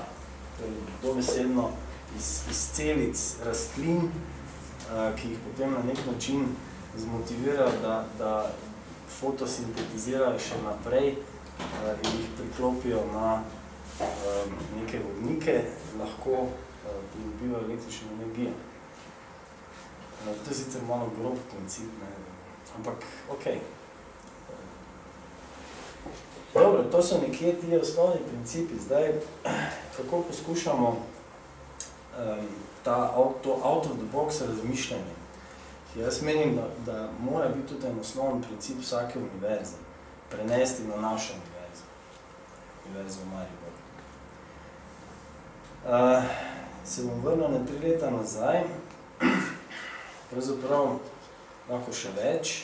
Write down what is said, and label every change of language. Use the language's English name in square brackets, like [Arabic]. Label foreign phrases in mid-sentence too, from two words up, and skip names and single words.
[Slovenian] Torej, dobesedno iz celic rastlin, ki jih potem na nek način zmotivirajo, da fotosintetizirajo še naprej in jih priklopijo na neke vodnike, lahko pridobivajo električno energijo. To je sicer malo grob princip, ampak okej. Dobro, to so nekje ti osnovni principi. Zdaj, kako poskušamo to [English] out of the box [Slovenian] razmišljanje. Jaz menim, da mora biti tudi en osnovni princip vsake univerze, prenesti na našo univerzo, univerzo v Mariboru. Se bom vrnil na 3 leta nazaj, pravzaprav lahko še več.